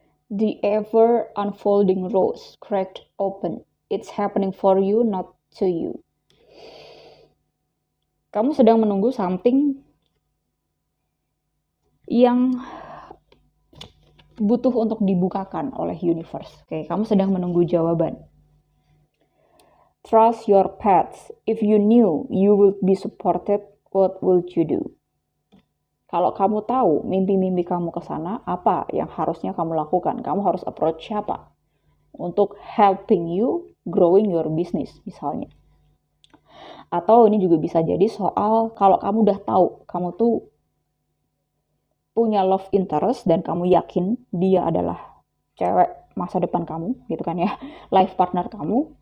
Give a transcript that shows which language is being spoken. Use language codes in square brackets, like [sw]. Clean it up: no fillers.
[en] The ever unfolding rose cracked open. It's happening for you, not to you. [id] Kamu sedang menunggu something yang butuh untuk dibukakan oleh universe. Oke, kamu sedang menunggu jawaban. [en] Trust your path. If you knew you would be supported, what would you do? [id] Kalau kamu tahu mimpi-mimpi kamu ke sana, apa yang harusnya kamu lakukan? Kamu harus approach siapa? Untuk [en] helping you growing your business [id] misalnya. Atau ini juga bisa jadi soal kalau kamu udah tahu kamu tuh punya love interest dan kamu yakin dia adalah cewek masa depan kamu gitu kan ya, life partner kamu.